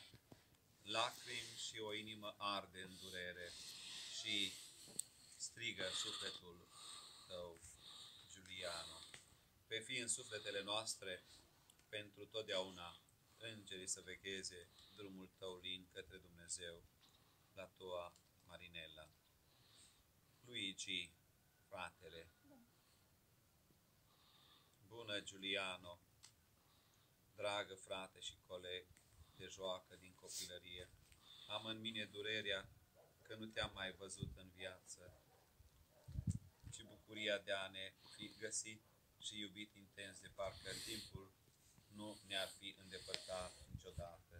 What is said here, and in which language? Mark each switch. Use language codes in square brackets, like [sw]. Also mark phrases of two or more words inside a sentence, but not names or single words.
[ro] Lacrimi și o inimă arde în durere și strigă sufletul tău, Giuliano. Pe fi în sufletele noastre pentru totdeauna, îngerii să vegheze drumul tău lin către Dumnezeu, [it] la tua Marinella. [ro] Luigi, fratele. Bună, Giuliano, dragă frate și coleg de joacă din copilărie. Am în mine durerea că nu te-am mai văzut în viață, ci bucuria de a ne fi găsit și iubit intens, de parcă timpul nu ne-ar fi îndepărtat niciodată.